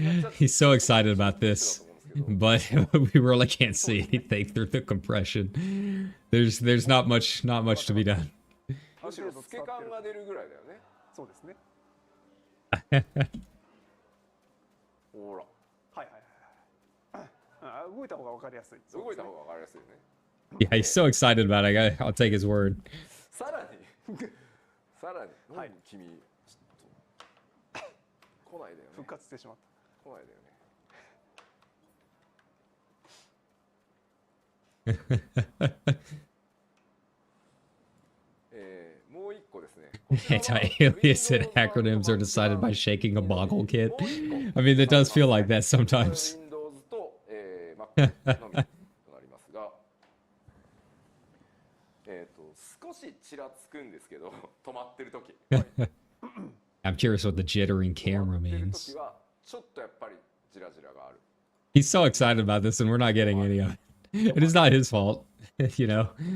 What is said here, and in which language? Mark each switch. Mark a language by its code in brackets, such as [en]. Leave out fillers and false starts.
[en] He's so excited about this, but we really can't see anything through the compression. There's not much to be done. [ja] むしろ透け感が出るぐらいだよね。そうですね。ほら。はいはいはい。動いた方がわかりやすい。動いた方がわかりやすいよね。 [en] Yeah, he's so excited about it. I'll take his word. [ja] さらに、はい、君ちょっと来ないでよね。復活してしまった。来ないでよね。もう一個ですね。 [en] Anti-alias and acronyms are decided by shaking a boggle kit. I mean, it does feel like that sometimes. [ja] Windows とMac のみとなりますが、少しちらつくんですけど、止まってる時。 [en] I'm curious what the jittering camera means. [ja] ちょっとやっぱりジラジラがある。 [en] He's so excited about this, and we're not getting any of it. It is not his fault, you know.